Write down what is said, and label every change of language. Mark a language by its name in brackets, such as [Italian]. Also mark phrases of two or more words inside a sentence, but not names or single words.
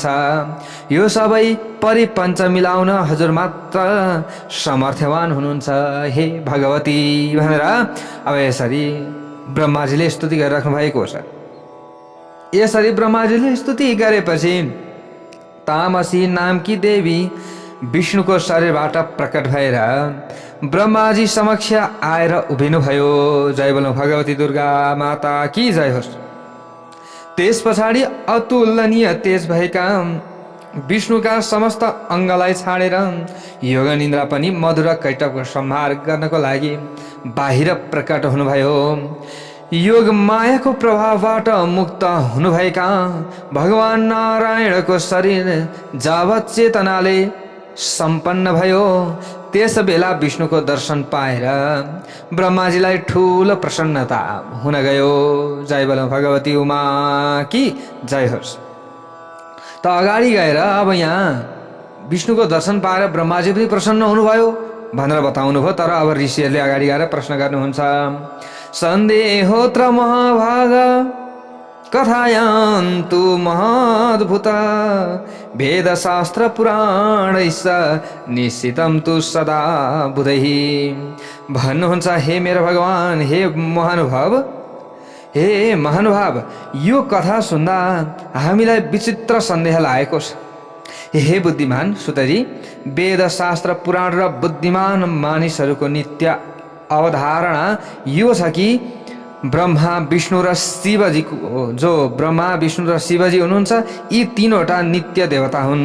[Nepali] यो सबै परिपञ्च मिलाउन हजुर मात्र समर्थवान हुनुहुन्छ हे भगवती भनेर अब यसरी ब्रह्माजीले स्तुति गरिराख्नु भएको छ। यसरी ब्रह्माजीले स्तुति गरेपछि तामसी नामकी देवी विष्णुको शरीरबाट प्रकट भएर ब्रह्माजी समक्ष आएर उभिनुभयो। [Hindi] जय बोलो भगवती दुर्गा माता की जय होस्। [Nepali] त्यस पछाडि अतुलनीय तेज भएका विष्णुका समस्त अङ्गलाई छाडेर योग निन्द्रा पनि मधुर कैटवको संहार गर्नको लागि बाहिर प्रकट हुनुभयो। योग मायाको प्रभावबाट मुक्त हुनुभएका भगवान नारायणको शरीर जावत चेतनाले सम्पन्न भयो। त्यस बेला विष्णुको दर्शन पाएर ब्रह्माजीलाई ठुलो प्रसन्नता हुन गयो। [Hindi] जय बोलो भगवती उमा की जय होस्। [Nepali] त अगाडि गएर अब यहाँ विष्णुको दर्शन पाएर ब्रह्माजी पनि प्रसन्न हुनुभयो भनेर बताउनु भयो। तर अब ऋषिहरूले अगाडि गएर प्रश्न गर्नुहुन्छ, [Sanskrit] सन्देहोत्र महाभाग कथायान्तु महाद्भुता वेदशास्त्र पुराणैश्च निश्चितं तु सदा बुधैः। [Nepali] भन्नुहुन्छ, हे मेरो भगवान, हे महानुभाव, यो कथा सुन्दा हामीलाई विचित्र सन्देह लागेको छ। हे बुद्धिमान सुतजी, वेदशास्त्र पुराण र बुद्धिमान मानिसहरूको नित्य अवधारणा यो छ कि ब्रह्मा विष्णु र शिवजीको, जो ब्रह्मा विष्णु र शिवजी हुनुहुन्छ, यी तीनवटा नित्य देवता हुन्।